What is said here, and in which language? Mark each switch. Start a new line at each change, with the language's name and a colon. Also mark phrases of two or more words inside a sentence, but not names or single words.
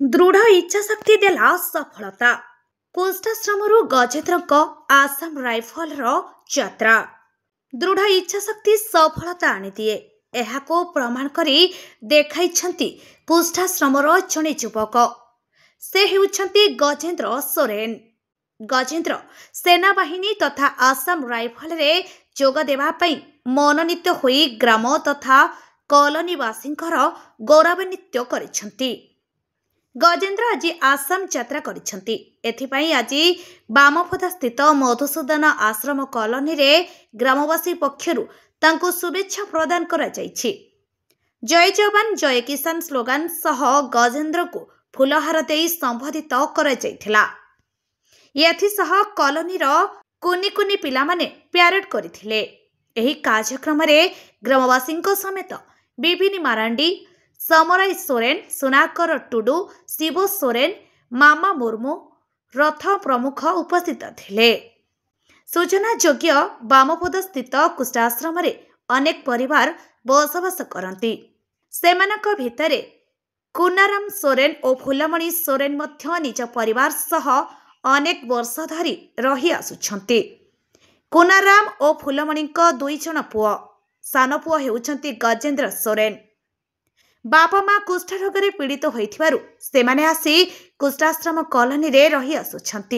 Odia: ଦୃଢ଼ ଇଚ୍ଛାଶକ୍ତି ଦେଲା ସଫଳତା। କୁଷ୍ଠାଶ୍ରମରୁ ଗଜେନ୍ଦ୍ର ଆସାମ ରାଇଫଲ ଯାତ୍ରା ଦୃଢ଼ ଇଚ୍ଛାଶକ୍ତି ସଫଳତା ଆଣିଦିଏ ଏହାକୁ ପ୍ରମାଣ କରି ଦେଖାଇଛନ୍ତି କୁଷ୍ଠାଶ୍ରମର ଜଣେ ଯୁବକ। ସେ ହେଉଛନ୍ତି ଗଜେନ୍ଦ୍ର ସୋରେନ। ଗଜେନ୍ଦ୍ର ସେନାବାହିନୀ ତଥା ଆସାମ ରାଇଫଲ ରେ ଯୋଗ ଦେବା ପାଇଁ ମନୋନୀତ ହୋଇ ଗ୍ରାମ ତଥା କଲୋନୀବାସୀଙ୍କୁ ଗୌରବାନ୍ୱିତ କରିଛନ୍ତି। ଗଜେନ୍ଦ୍ର ଆଜି ଆସାମ ଯାତ୍ରା କରିଛନ୍ତି। ଏଥିପାଇଁ ଆଜି ବାମପଦା ସ୍ଥିତ ମଧୁସୂଦନ ଆଶ୍ରମ କଲୋନୀ ରେ ଗ୍ରାମବାସୀ ପକ୍ଷରୁ ତାଙ୍କୁ ଶୁଭେଚ୍ଛା ପ୍ରଦାନ କରାଯାଇଛି।
Hindi: जय जवान जय किसान
Odia: ସ୍ଲୋଗାନ ସହ ଗଜେନ୍ଦ୍ରଙ୍କୁ ଫୁଲହାର ଦେଇ ସମ୍ବୋଧିତ କରାଯାଇଥିଲା। ଏଥିସହ କଲୋନୀର କୁନି କୁନି ପିଲାମାନେ ପ୍ୟାରେଡ କରିଥିଲେ। ଏହି କାର୍ଯ୍ୟକ୍ରମ ରେ ଗ୍ରାମବାସୀଙ୍କ ସମେତ ବିବିନୀ ମାରାଣ୍ଡି, ସମରାଇ ସୋରେନ, ସୁନାକର ଟୁଡୁ, ଶିବ ସୋରେନ, ମାମା ମୁର୍ମୁ, ରଥ ପ୍ରମୁଖ ଉପସ୍ଥିତ ଥିଲେ। ସୂଚନା ଯୋଗ୍ୟ ବାମପଦା ସ୍ଥିତ କୁଷ୍ଠାଶ୍ରମ ରେ ଅନେକ ପରିବାର ବସବାସ କରନ୍ତି। ସେମାନଙ୍କ ଭିତରେ କୁନାରାମ ସୋରେନ ଓ ଫୁଲମଣି ସୋରେନ ମଧ୍ୟ ନିଜ ପରିବାର ସହ ଅନେକ ବର୍ଷ ଧରି ରହି ଆସୁଛନ୍ତି। କୁନାରାମ ଓ ଫୁଲମଣିଙ୍କ ଦୁଇ ଜଣ ପୁଅ। ସାନ ପୁଅ ହେଉଛନ୍ତି ଗଜେନ୍ଦ୍ର ସୋରେନ। ବାପା ମାଁ କୁଷ୍ଠ ରୋଗରେ ପୀଡ଼ିତ ହୋଇଥିବାରୁ ସେମାନେ ଆସି କୁଷ୍ଠାଶ୍ରମ କଲୋନୀ ରେ ରହି ଆସୁଛନ୍ତି।